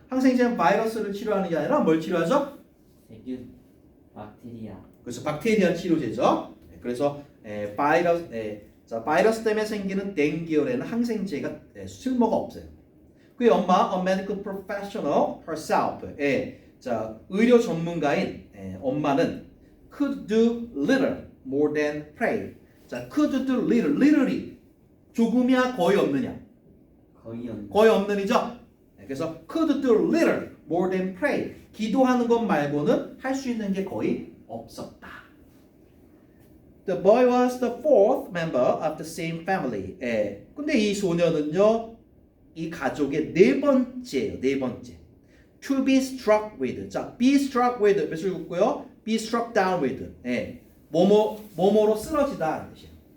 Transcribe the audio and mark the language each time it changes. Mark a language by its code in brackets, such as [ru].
[ko] 항생제는 바이러스를 치료하는 게 아니라 뭘 치료하죠? 세균, 박테리아. 그래서 박테리아 치료제죠. 그래서 바이러스 때문에 생기는 dengue열에는 항생제가 쓸모가 없어요. 그의 엄마, [en] a medical professional herself, [ko] 자, 의료 전문가인 엄마는 [en] could do little more than pray. [ko] 자, [en] could do little [ko] 이 조금이야 거의 없느냐? 거의 없는이죠. 그래서 [en] could do little more than pray. [ko] 기도하는 것 말고는 할 수 있는 게 거의 없었다. [en] The boy was the fourth member of the same family. [ko] 근데 이 소녀는요, 이 가족의 네 번째예요. [en] To be struck with. 자, be struck with [ko] 몇 줄 긋고요. [en] be struck down with. [ko] 뭐뭐로 쓰러지다 이런 뜻이에요.